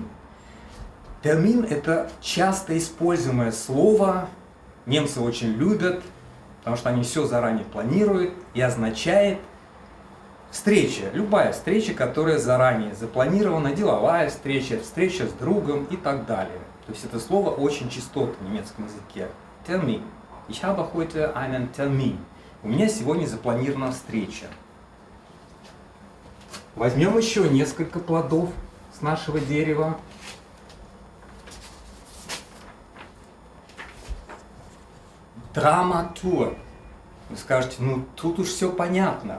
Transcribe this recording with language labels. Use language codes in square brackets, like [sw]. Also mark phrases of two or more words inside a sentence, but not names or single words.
[ru] Термин – это часто используемое слово, немцы очень любят, потому что они все заранее планируют, и означает Встреча, любая встреча, которая заранее запланирована, деловая встреча, встреча с другом и так далее. То есть это слово очень частотно в немецком языке. [de] Termin. Ich habe heute einen Termin. [ru] У меня сегодня запланирована встреча. Возьмем еще несколько плодов с нашего дерева. Драматург. Вы скажете, ну тут уж все понятно.